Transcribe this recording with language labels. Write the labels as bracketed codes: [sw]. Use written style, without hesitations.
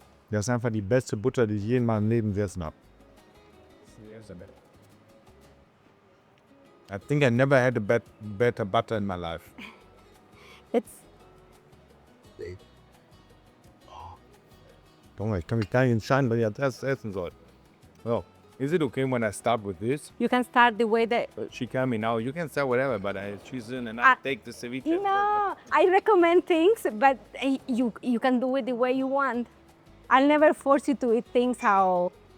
[de] Das ist einfach die beste Butter, die ich je in meinem Leben gegessen habe. [en] I think I never had a better butter in my life. [de] Junge, ich kann mich gar nicht entscheiden, was ich als erstes essen soll. [en] So, is it okay when I start with this? You can start the way that... She tell me now, you can start whatever, but I choose in and I take the ceviche. No, I recommend things, but you can do it the way you want. I'll never force you to eat things how...